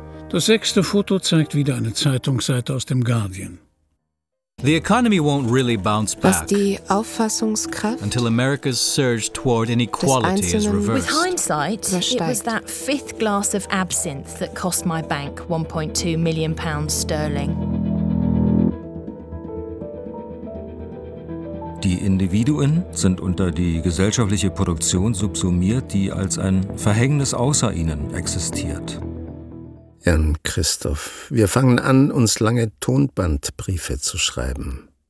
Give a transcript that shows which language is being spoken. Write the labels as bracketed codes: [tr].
[de] Das sechste Foto zeigt wieder eine Zeitungsseite aus dem Guardian. [en] The economy won't really bounce back. [de] Was die Auffassungskraft [en] until America's surge toward inequality is reversed. With hindsight, it was that fifth glass of absinthe that cost my bank £1.2 million sterling. [de] Die Individuen sind unter die gesellschaftliche Produktion subsumiert, die als ein Verhängnis außer ihnen existiert. Jan Christoph, wir fangen an, uns lange Tonbandbriefe zu schreiben.